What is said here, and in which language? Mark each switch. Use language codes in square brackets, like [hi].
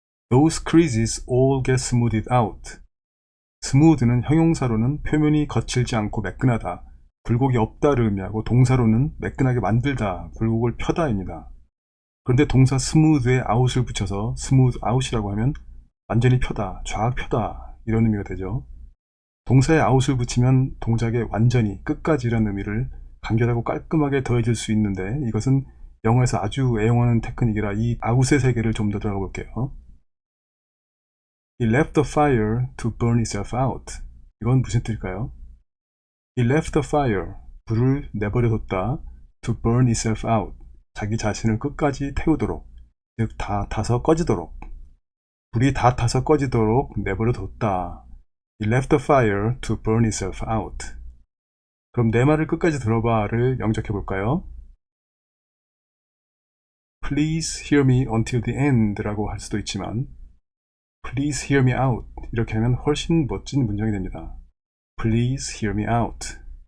[en] Those creases all get smoothed out. [ko] smooth는 형용사로는 표면이 거칠지 않고 매끈하다, 굴곡이 없다를 의미하고 동사로는 매끈하게 만들다, 굴곡을 펴다입니다. 그런데 동사 smooth에 out을 붙여서 smooth out이라고 하면 완전히 펴다, 좌악 펴다 이런 의미가 되죠. 동사에 out을 붙이면 동작의 완전히, 끝까지라는 의미를 간결하고 깔끔하게 더해줄 수 있는데 이것은 영어에서 아주 애용하는 테크닉이라 이 out의 세계를 좀 더 들어가 볼게요. [en] He left the fire to burn itself out. [ko] 이건 무슨 뜻일까요? [en] He left the fire, [ko] 불을 내버려뒀다, [en] to burn itself out, [ko] 자기 자신을 끝까지 태우도록, 즉 다 타서 꺼지도록. 불이 다 타서 꺼지도록 내버려뒀다. [en] He left the fire to burn itself out. [ko] 그럼 내 말을 끝까지 들어봐를 영작해 볼까요? [en] Please hear me until the end [ko] 라고 할 수도 있지만 [en] Please hear me out [ko] 이렇게 하면 훨씬 멋진 문장이 됩니다. [en] Please hear me out.